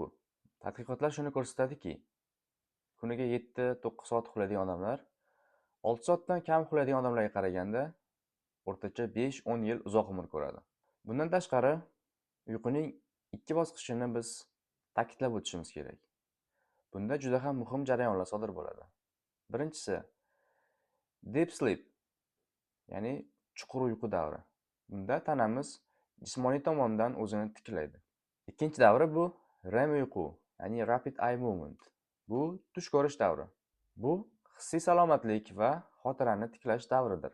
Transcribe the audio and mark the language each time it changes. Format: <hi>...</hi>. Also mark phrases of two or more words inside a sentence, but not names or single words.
<uz>Tadqiqotlar shuni ko'rsatadiki, kuniga 7-9 soat uxlaydigan odamlar 6 soatdan kam uxlaydigan odamlarga qaraganda o'rtacha 5-10 yil uzoq umr ko'radi. Bundan tashqari, uyquning ikki bosqichini biz ta'kidlab o'tishimiz kerak. Bunda juda ham muhim jarayonlar sodir bo'ladi. Birinchisi,</uz> <en>deep sleep,</en> <uz>ya'ni chuqur uyqu davri. Bunda tanamiz jismoniy tomondan o'zini tiklaydi. Ikkinchi davri bu REM uyqu, ya'ni</uz> <en>Rapid Eye Movement.</en> <uz>Bu tush ko'rish davri. Bu hissiy salomatlik va xotirani tiklash davridir.</uz>